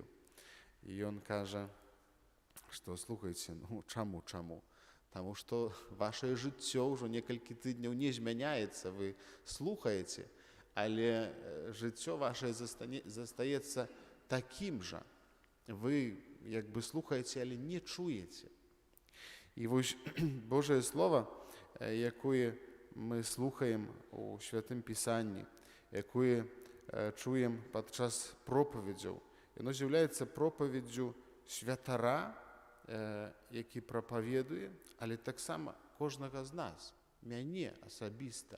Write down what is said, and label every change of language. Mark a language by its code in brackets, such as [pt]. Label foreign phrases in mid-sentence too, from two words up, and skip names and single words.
[be] І ён кажа, што слухайце, ну чаму? Таму што вашае жыццё ўжо некалькі тыдняў не змяняецца, вы слухаеце, але жыццё вашае застаецца такім жа. [uk] Вы як бы слухаєте, але не чуєте. І ось Божє Слово, яке ми слухаємо у Святому Писанні, яке чуємо під час проповідів, воно з'являється проповіддю святара, який проповідує, але так само кожного з нас, мене особисто.